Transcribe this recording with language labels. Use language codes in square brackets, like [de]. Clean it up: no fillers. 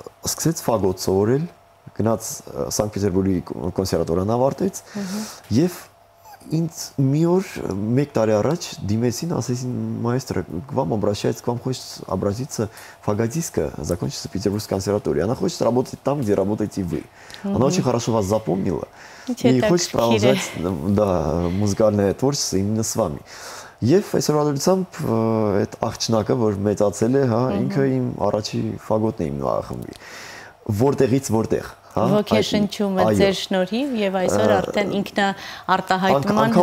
[hy] սկսեց ֆագոտ սովորել, գնաց Սանկտ Պետերբուրգի կոնսերվատորիան ավարտեց եւ ինձ մի օր մեկ տարի առաջ դիմեցին, ասեցին [ru] маэстро, к вам обращается, к вам хочет обратиться фаготистка, закончится Петербургская консерватория. Она хочет работать там, где работаете вы. Она очень хорошо вас запомнила и хочет продолжать музыкальное творчество именно с вами. [hy] Եվ այսօրվանությամբ այդ աղջնակը, որ մեծացել է, հա, ինքը իմ առաջի ֆագոտն է իմ նվախմբի։ Որտեղից որտեղ Ոգեշնչումը ձեր շնորհիվ եւ այսօր արդեն ինքնաարտահայտման